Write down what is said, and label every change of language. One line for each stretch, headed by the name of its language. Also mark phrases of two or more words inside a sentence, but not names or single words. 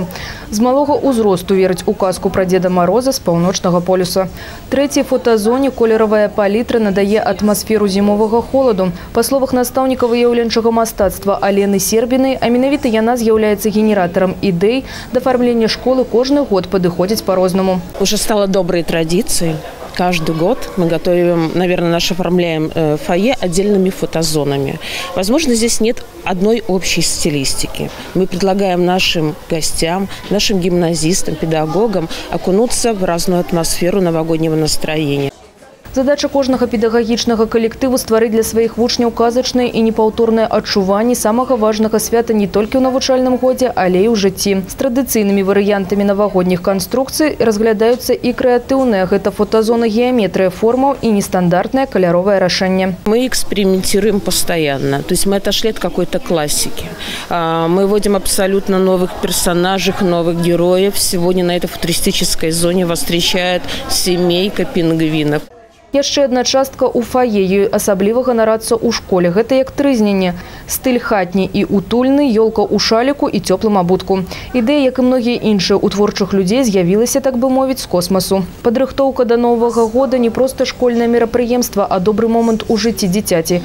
Belarusian: З малога ўзросту верыць у казку пра Деда Мороза з паўночнага полюса. Трэцяй фотазоне колеравая палітра надае атмасферу зімовага холаду. Па словах настаўніка выяўленчага мастацтва Алены Сербінай, а менавіта яна з'яўляецца генератарам ідэй, дафармлення школы кожны год падыходзіць па-рознаму.
Russian: Уже стало доброй традицией. Каждый год мы готовим, наверное, оформляем фойе отдельными фотозонами. Возможно, здесь нет одной общей стилистики. Мы предлагаем нашим гостям, нашим гимназистам, педагогам окунуться в разную атмосферу новогоднего настроения.
Belarusian: Задача кожнага педагагічнага калектыву стварыць для сваіх вучняў казачнае і непаўторнае адчуванне самага важнага свята не толькі ў навучальным годзе, але і ў жыцці. З традыцыйнымі варыянтамі навагодніх канструкцый разглядаюцца і крэатыўныя. Гэта фотозона, геометрия формаў и нестандартное каляровое рашэнне.
Russian: Мы экспериментируем постоянно. То есть мы отошли от какой-то классики. Мы вводим абсолютно новых персонажей, новых героев. Сегодня на этой футуристической зоне вас встречает семейка пингвинов.
Belarusian: Яшчэ одна частка у фае, ёй асабліва ганарацца ў школе. Гэта як трызненне. Стыль хатні і утульны, ёлка ў шаліку і цёплым абутку. Ідэя, як і многія іншыя у творчых людзей, з'явілася, так бы мовіць, з космасу. Падрыхтоўка да Новага года не проста школьнае мерапрыемства, а добры момант у жыцці дзіцяці.